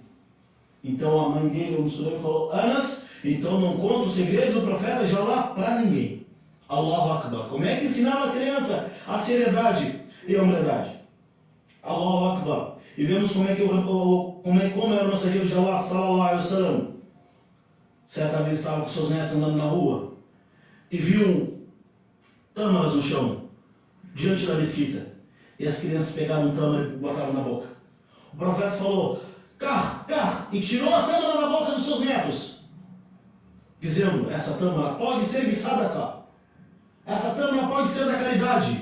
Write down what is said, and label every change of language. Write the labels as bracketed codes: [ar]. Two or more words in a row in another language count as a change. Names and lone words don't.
[pt] Então a mãe dele, o falou: Anas, então não conta o segredo do profeta de Allah para ninguém. [ar] الله أكبر. [pt] Como é que ensinava a criança a seriedade e a humildade? [ar] الله أكبر. [pt] E vemos como era o mensageiro de Allah, [ar] صلى الله عليه وسلم. [pt] Certa vez estava com seus netos andando na rua e viu tâmaras no chão, diante da mesquita. E as crianças pegaram um tâmara e botaram na boca. O profeta falou: car, e tirou a tâmara da boca dos seus netos, dizendo: essa tâmara pode ser de sadaqa, essa tâmara pode ser da caridade.